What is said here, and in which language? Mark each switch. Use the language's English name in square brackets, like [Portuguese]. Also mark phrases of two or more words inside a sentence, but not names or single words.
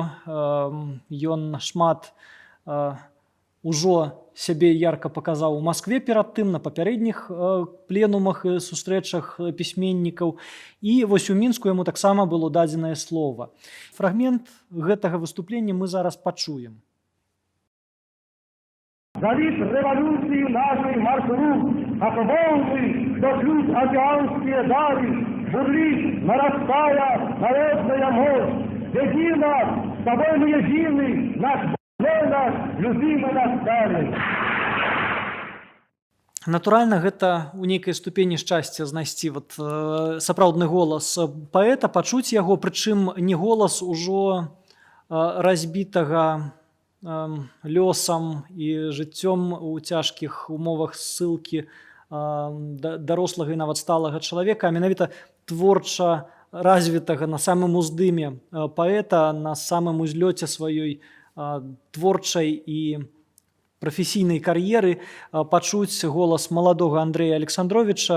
[Belarusian] Ён шмат ужо сябе ярка паказаў у Маскве перад тым, на папярэдніх пленумах і сустрэчах пісьменнікаў. І вось у Мінску яму таксама было дадзенае слова. Фрагмент гэтага выступлення мы зараз пачуем. [Russian] Завид революции нашей маршрут, как волны, что шлют океанские дали, бурлит, нарастая народная мощь. Веди нас, с тобой мы едины, наш бой наш, любимый наш старый. [Belarusian] Натуральна, гэта у нейкай ступені шчасця знайсці сапраўдны голас паэта, пачуць яго, прычым не голас ужо разбітага лёсам і жыццём у цяжкіх умовах ссылкі дарослага і нават сталага чалавека, а менавіта творча развітага на самым уздыме паэта, на самым узлёце сваёй творчай і прафесійнай кар'еры, пачуць голас маладога Андрэя Александровича.